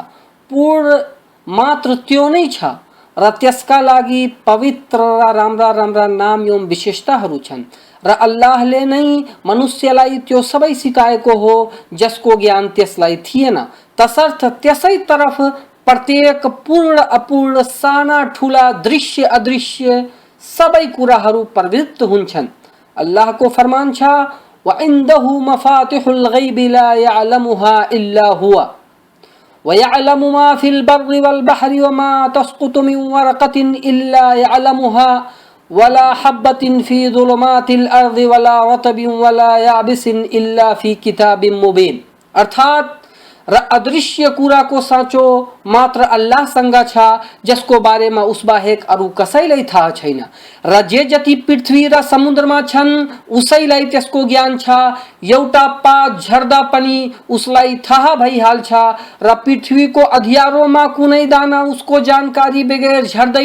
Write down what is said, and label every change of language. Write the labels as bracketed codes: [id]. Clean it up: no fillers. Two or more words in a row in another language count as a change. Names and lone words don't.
[ne] पूर्ण मात्र त्यो नै छ र त्यसका लागि पवित्र र राम्रा राम्रा नाम एवं विशेषताहरू छन् र अल्लाहले नै मनुष्यलाई त्यो सबै सिकाएको हो जसको ज्ञान त्यसलाई थिएन। तसर्थ त्यसै तरफ प्रत्येक पूर्ण अपूर्ण साना ठुला दृश्य अदृश्य सबै कुराहरू प्रवृत्त हुन्छन्। अल्लाहको फरमान छ [ar] وعنده مفاتح الغيب لا يعلمها إلا هو ويعلم ما في البر والبحر وما تسقط من ورقة إلا يعلمها ولا حبة في ظلمات الأرض ولا رطب ولا يابس إلا في كتاب مبين. [ne] अर्थात र अदृश्य कुराको साँचो मात्र अल्लाहसँग छ, जसको बारेमा उस बाहेक अरू कसैलाई थाहा छैन। र जे जति पृथ्वी र समुद्रमा छन् उसैलाई त्यसको ज्ञान छ। एउटा पात झर्दा पनि उसलाई थाहा भइहाल्छ र पृथ्वीको अँध्यारोमा कुनै दाना उसको जानकारी बगैर झर्दैन।